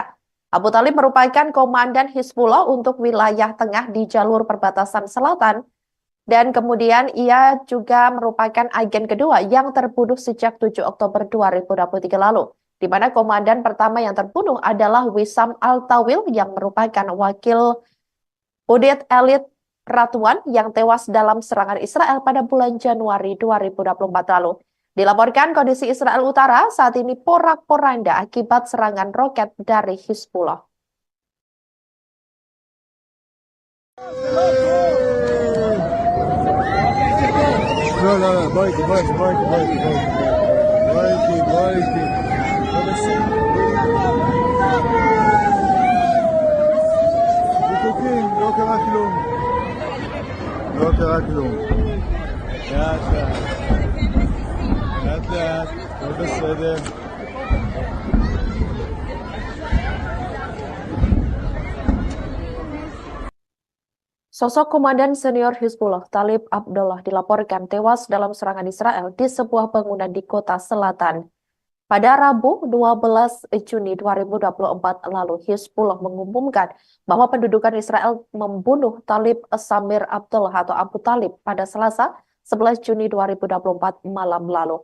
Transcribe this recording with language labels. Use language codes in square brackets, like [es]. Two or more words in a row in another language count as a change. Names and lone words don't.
[id] Abu Talib merupakan komandan Hizbullah untuk wilayah tengah di jalur perbatasan selatan, dan kemudian ia juga merupakan agen kedua yang terbunuh sejak 7 Oktober 2023 lalu, di mana komandan pertama yang terbunuh adalah Wissam Al-Tawil yang merupakan wakil Udit Elit Ratuan yang tewas dalam serangan Israel pada bulan Januari 2024 lalu. Dilaporkan kondisi Israel Utara saat ini porak-poranda akibat serangan roket dari Hizbullah. No, baiki. [he] בטוחים, לא קרה כלום. לאט, הכל בסדר. [id] Sosok komandan senior Hizbullah Talib Abdullah dilaporkan tewas dalam serangan Israel di sebuah bangunan di kota selatan. Pada Rabu 12 Juni 2024 lalu, Hizbullah mengumumkan bahwa pendudukan Israel membunuh Talib Samir Abdullah atau Abu Talib pada Selasa 11 Juni 2024 malam lalu.